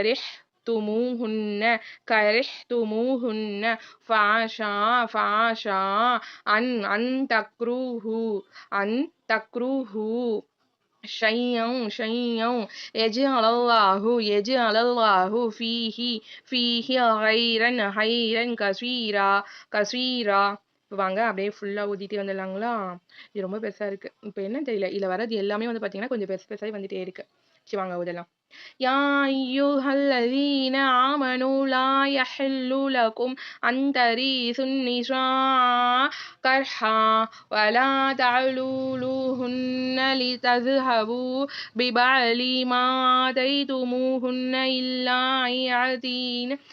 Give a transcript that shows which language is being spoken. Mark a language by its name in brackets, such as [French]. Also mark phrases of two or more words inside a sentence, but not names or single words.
[Arabic] كرهتموهن فعسى أن تكرهوا شيئا يجعل الله فيه خيرا كثيرا. [Tamil] வாங்க அப்படியே ஃபுல்லா ஊதிட்டே வந்துடலாங்களா. இது ரொம்ப பெருசா இருக்கு. இப்போ என்ன தெரியல, இதுல வர்றது எல்லாமே வந்து பாத்தீங்கன்னா கொஞ்சம் பெருசாகி வந்துட்டே இருக்கு. சரி வாங்க ஊதலாம். [Arabic] يا أيها الذين آمنوا لا يحل لكم أن ترثوا النساء كرها ولا تعلولوهن لتذهبوا ببعض ما آتيتموهن إلا أن يأتين